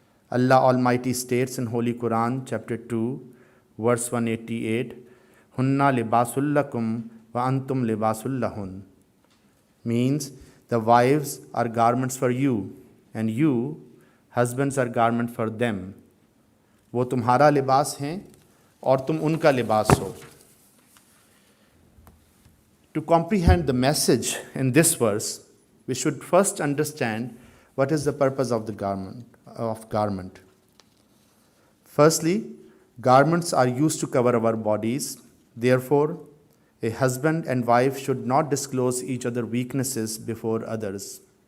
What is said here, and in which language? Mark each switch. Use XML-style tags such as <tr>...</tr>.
<en>Allah Almighty states in Holy Quran, chapter 2, verse 188,</en> <ar>Hunna libasul lakum wa antum libasul lahun.</ar> <en>Means, the wives are garments for you, and you, husbands, are garment for them.</en> <ur>وہ تمہارا لباس ہیں اور تم ان کا لباس ہو.</ur> <en>To comprehend the message in this verse, we should first understand what is the purpose of the garment. Firstly, garments are used to cover our bodies. Therefore, a husband and wife should not disclose each other's weaknesses before others.</en>